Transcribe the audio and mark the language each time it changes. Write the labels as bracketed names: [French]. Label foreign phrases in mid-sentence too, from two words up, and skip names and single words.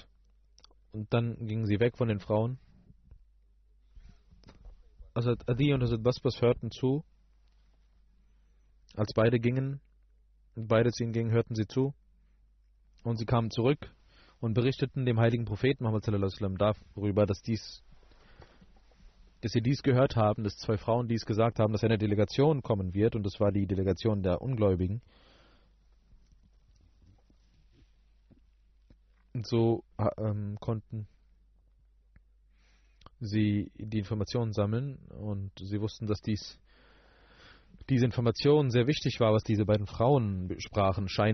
[German] Und dann gingen sie weg von den Frauen. Hazrat Adi und Hazrat Basbas hörten zu. Als beide zu ihnen gingen, hörten sie zu. Und sie kamen zurück und berichteten dem heiligen Propheten Muhammad [Arabic] صلى الله عليه وسلم [German] darüber, dass sie dies gehört haben, dass zwei Frauen dies gesagt haben, dass eine Delegation kommen wird, und das war die Delegation der Ungläubigen. Und so konnten sie die Informationen sammeln, und sie wussten, dass diese Information sehr wichtig war, was diese beiden Frauen sprachen.